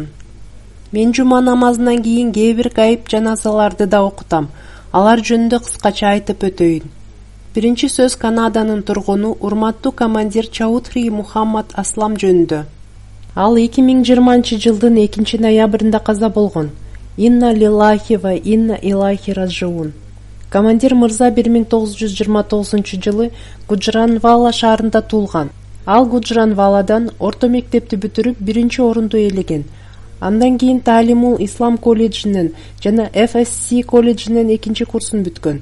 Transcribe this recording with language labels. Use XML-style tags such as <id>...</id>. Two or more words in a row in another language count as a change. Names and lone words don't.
<ky>Мен жума намазынан кийин кээ бир гайып жаназаларды да окутам. Алар жөнүндө кыскача айтып өтөйүн. Биринчи сөз Канаданын тургуну урматтуу командир Чаудхри Мухаммад Аслам жөнүндө. Ал 2020-жылдын 2-ноябрында каза болгон.</ky> <ar>إنا لله وإنا إليه راجعون.</ar> <ky>Командир мырза 1929-жылы Гуджранвала шаарында туулган. Ал Гуджранваладан орто мектепти бүтүрүп, биринчи орунду ээлеген. Андан кийин Таалимул Ислам колледжинен жана FSC колледжинен экинчи курсун бүткөн.</ky>